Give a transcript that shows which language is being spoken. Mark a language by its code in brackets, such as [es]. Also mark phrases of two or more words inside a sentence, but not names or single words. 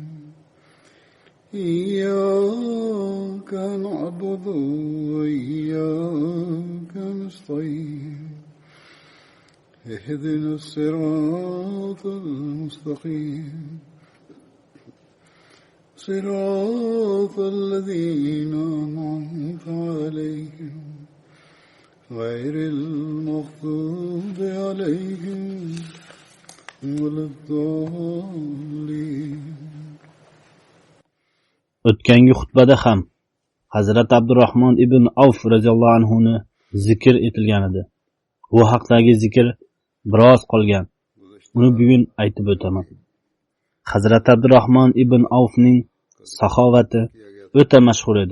[ar] إياك نعبد وإياك نستعين اهدنا الصراط المستقيم صراط الذين أنعمت عليهم غير المغضوب عليهم ولا الضالين. [uz] O'tgangi xutbada ham Hazrat Abdurrahmon ibn Avf [ar] رضي الله عنه [uz] zikr etilgan edi. Bu haqdagi zikr biroz qolgan. Uni bugun aytib o'taman. Hazrat Abdurrahmon ibn Avfning saxovati o'ta mashhur edi.